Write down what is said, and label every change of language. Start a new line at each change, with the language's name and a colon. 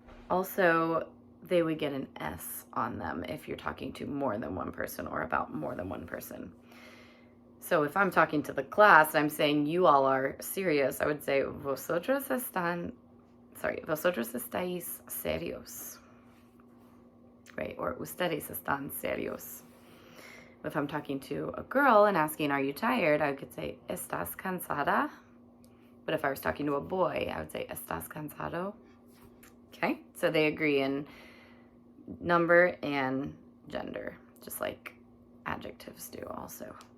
English: Also, they would get an S on them if you're talking to more than one person or about more than one person. So if I'm talking to the class, I'm saying you all are serious, I would say
Spanish: vosotros estáis serios.
English: Right?
Spanish: Or ustedes están serios.
English: If I'm talking to a girl and asking, are you tired? I could say,
Spanish: ¿estás cansada?
English: But if I was talking to a boy, I would say,
Spanish: ¿estás cansado?
English: Okay? So they agree in number and gender, just like adjectives do also.